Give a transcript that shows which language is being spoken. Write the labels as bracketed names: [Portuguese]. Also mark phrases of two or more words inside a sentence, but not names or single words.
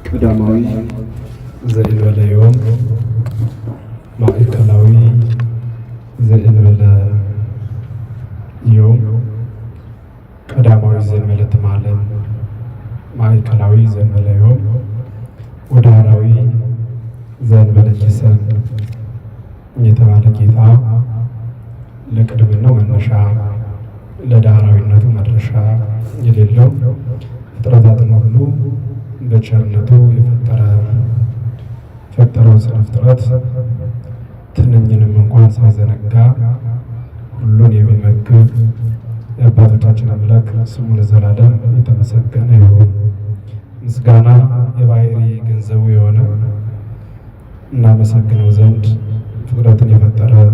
[Geez] ቀዳማዊ ዘእንበለ ዮም ማእከላዊ ዘእንበለ ዮም ቀዳማዊ ዘእንበለ ትማለም ማእከላዊ ዘእንበለ ዮም ወዳራዊ ዘእንበለ ጅሰን [Amharic] የተባለ ጌታ ለቅድምናው መነሻ ለዳህራዊነቱ መድረሻ የሌለው ፍጥረታትን ሁሉ በቸርነቱ የፈጠረው ስነ ፍጥረት ትንኝንም እንኳን ሳይዘነጋ ሁሉን የሚመግብ የአባቶቻችን አምላክ ስሙ ለዘላለም የተመሰገነ ይሁን። ምስጋና የባህሪ ገንዘቡ የሆነ እናመሰግነው ዘንድ ፍጥረትን የፈጠረ